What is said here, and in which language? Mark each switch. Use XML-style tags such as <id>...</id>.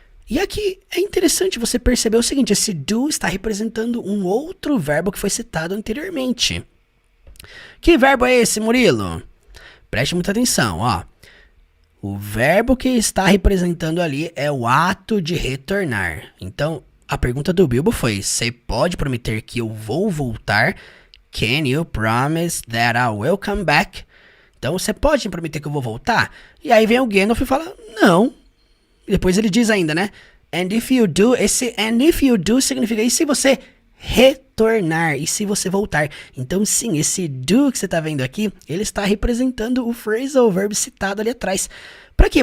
<pt>E aqui é interessante você perceber o seguinte, esse do está representando um outro verbo que foi citado anteriormente. Que verbo é esse, Murilo? Preste muita atenção, ó. O verbo que está representando ali é o ato de retornar. Então, a pergunta do Bilbo foi: você pode prometer que eu vou voltar?</pt> <en>Can you promise that I will come back?</en> <pt>Então, você pode me prometer que eu vou voltar? E aí vem o Gandalf e fala: não. E depois ele diz ainda, né?</pt> <en>And if you do,</en> <pt>esse</pt> <en>and if you do</en> <pt>significa e se você retornar, e se você voltar. Então sim, esse do que você tá vendo aqui, ele está representando o phrasal verb citado ali atrás. Pra quê?</pt>